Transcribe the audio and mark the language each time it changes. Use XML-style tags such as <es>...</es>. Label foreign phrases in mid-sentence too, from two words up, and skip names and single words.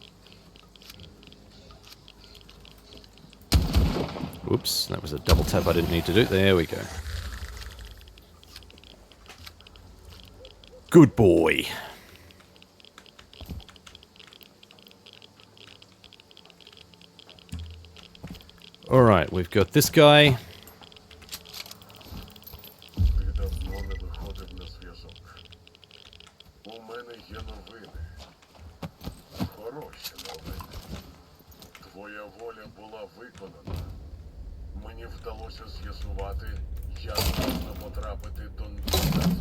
<en>Whoops, that was a double tap I didn't need to do. There we go. Good boy. Alright, we've got this guy.</en> <uk>Ти давно не виходив на зв'язок. У мене є новини. Хороші новини. Твоя воля була виконана. Мені вдалося з'ясувати, як можна потрапити до Sultansk.</uk>